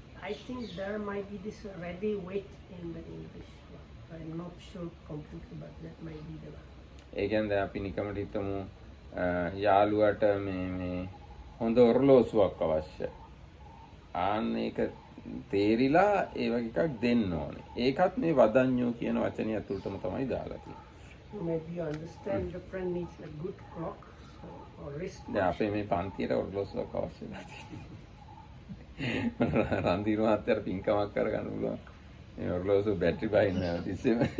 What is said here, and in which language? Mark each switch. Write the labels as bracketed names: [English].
[English] I think there might be this ready weight in the English. I'm not sure completely, but that might be the one. [Sinhala] ඒ කියන්නේ අපි නිකමට හිතමු යාළුවට මේ හොඳ ඔරලෝසුවක් අවශ්‍යයි. ආන්න ඒක තේරිලා ඒ වගේ එකක් දෙන්න ඕනේ. ඒකත් මේ වදඤ්ඤෝ කියන වචනේ ඇතුළටම තමයි දාලා තියෙන්නේ. [English] Maybe you understand the friend needs a good clock or wrist. [Sinhala] දැන් අපේ මේ පන්තියට ඔරලෝසුවක් අවශ්‍යයි නැති. රන්දිර මහත්තයාට පින්කමක් කරගන්න පුළුවන්. මේ ඔරලෝසුව බැටරි බහින්න තිස්සෙම.